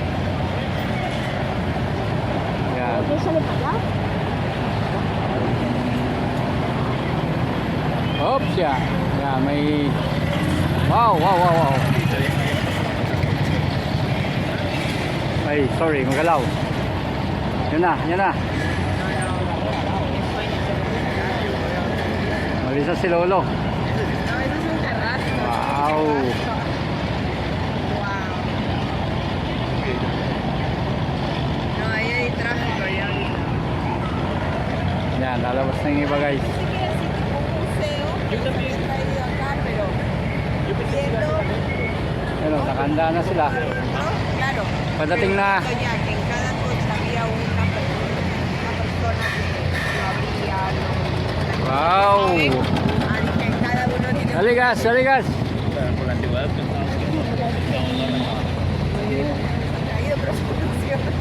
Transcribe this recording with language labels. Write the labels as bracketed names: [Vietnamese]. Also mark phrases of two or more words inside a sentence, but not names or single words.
[Filipino] Yan. Oops ya. Yan, may wow. Ay, sorry, magalaw. Yan na, yan na. Malisa si Lolo. [Spanish] No, eso es un terrazo. Wow. Wow. No, ahí hay tráfico ya ahorita. [Filipino] Yan, lalabas na yung iba guys. [Spanish] Museo, yo también he ido acá, pero viendo, [Filipino] Pero nakahanda na sila. [Spanish] ¿no? Claro. [Filipino] Pagdating na. [Spanish] Pero ya que en cada coche había una persona que abría algo. Wow. Así que cada uno tiene [Filipino] Dali gas, dali gas. [Spanish] Por la antigüedad pensamos que no traído, pero su función.